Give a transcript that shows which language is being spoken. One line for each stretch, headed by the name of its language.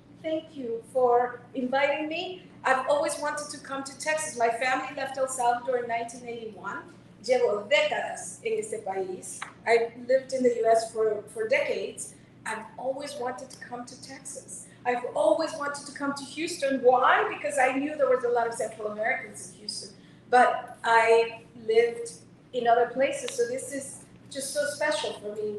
English: Thank you for inviting me. I've always wanted to come to Texas. My family left El Salvador in 1981.
Spanish: Llevo décadas en este país.
English: I lived in the US for decades. I've always wanted to come to Texas. I've always wanted to come to Houston. Why? Because I knew there was a lot of Central Americans in Houston. But I lived in other places, so this is just so special for me.